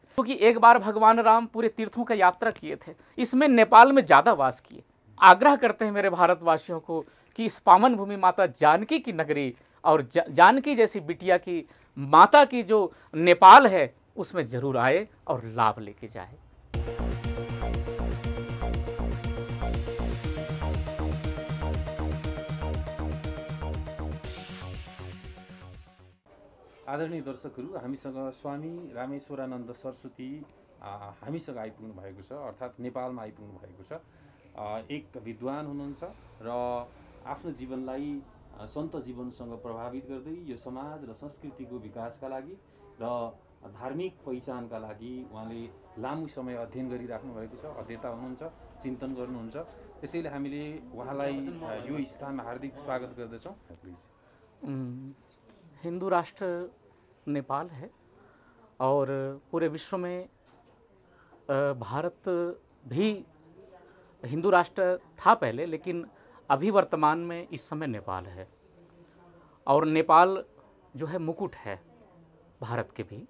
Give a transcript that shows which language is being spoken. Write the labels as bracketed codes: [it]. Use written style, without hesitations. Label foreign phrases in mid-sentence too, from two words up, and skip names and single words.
[hi] क्योंकि एक बार भगवान राम पूरे तीर्थों का यात्रा किए थे, इसमें नेपाल में ज़्यादा वास किए। आग्रह करते हैं मेरे भारतवासियों को कि इस पावन भूमि माता जानकी की नगरी और जानकी जैसी बिटिया की माता की जो नेपाल है, उसमें ज़रूर आए और लाभ लेके जाए। [ne] आदरणीय दर्शकहरू, हामीसँग स्वामी रामेश्वरानन्द सरस्वती हामीसँग आइपुग्नु भएको छ, अर्थात् नेपालमा आइपुग्नु भएको छ। एक विद्वान हुनुहुन्छ र आफ्नो जीवनलाई सन्त जीवनसँग प्रभावित गर्दै यो समाज र संस्कृतिको विकासका लागि र धार्मिक पहिचानका लागि उहाँले लामो समय अध्ययन गरिराख्नु भएको छ, अध्येता हुनुहुन्छ, चिन्तन गर्नुहुन्छ। त्यसैले हामीले उहाँलाई यो स्थानमा हार्दिक स्वागत गर्दछौँ। प्लिज। [hi] हिंदू राष्ट्र नेपाल है और पूरे विश्व में भारत भी हिंदू राष्ट्र था पहले, लेकिन अभी वर्तमान में इस समय नेपाल है। और नेपाल जो है मुकुट है भारत के भी।